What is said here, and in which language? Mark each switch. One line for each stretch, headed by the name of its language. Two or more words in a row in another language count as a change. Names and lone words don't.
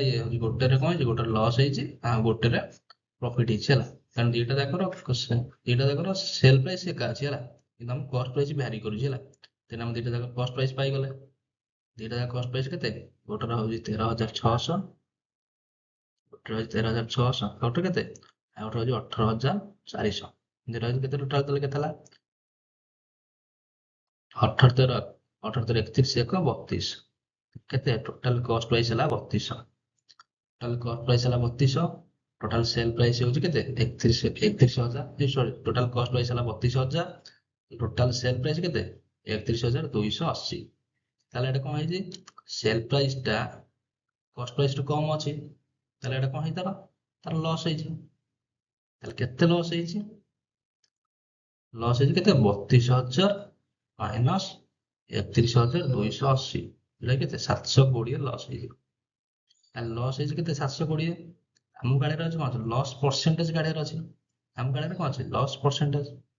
Odia: ଇଏ ହଉଛି ଗୋଟେରେ କଣ ହେଇଛି ଗୋଟେ ଲସ୍ ହେଇଛି ଆଉ ଗୋଟେରେ ପ୍ରଫିଟ୍ ହେଇଛି ହେଲା କାରଣ ଦିଟା ଯାକର
English: sale price
Odia: ଏକା ଅଛି ହେଲା କିନ୍ତୁ ଆମ
English: cost price vary
Odia: କରୁଛି ହେଲା ତେଣୁ ଆମେ ଦିଟା ଯାକ
English: cost price
Odia: ପାଇଗଲେ ଦିଟା ଯାକ
English: cost price
Odia: କେତେ ଗୋଟେର ହଉଛି 13,600 ଗୋଟେ ହଉଛି 13,600 ଆଉ ଗୋଟେ କେତେ ଆଉ ଗୋଟେ ହଉଛି 18,400 ଦିଟା ହଉଛି କେତେ ଟୋଟାଲ ତାହେଲେ କେତେ ହେଲା 18 13 18 31 1 32 କେତେ
English: total cost price
Odia: ହେଲା 3200
English: total cost price
Odia: ହେଲା 3200
English: total sale price
Odia: होଉଛି କେତେ 31,000
English: sorry total cost price
Odia: ହେଲା 32,000
English: total sale price
Odia: କେତେ 31,280। ତାହେଲେ ଏଟା କଣ ହେଇଛି
English: sale price
Odia: ଟା
English: cost price
Odia: ଠୁ କମ ଅଛି ତାହେଲେ ଏଟା କଣ ହେଇତାର ତାର ଲସ୍ ହେଇଛି ତାହେଲେ କେତେ ଲସ୍ ହେଇଛି କେତେ 32,000 ମାଇନସ୍ 31,280 ଏଟା କେତେ 720 ଲସ୍ ହେଇଛି ତାହେଲେ ଲସ୍ ହେଇଛି କେତେ 720 ଆମକୁ କାଢିବାର ଅଛି କଣ ଅଛି
English: loss percentage
Odia: କାଢିବାର ଅଛି ଆମ କାଢିବାରେ କଣ ଅଛି
English: loss percentage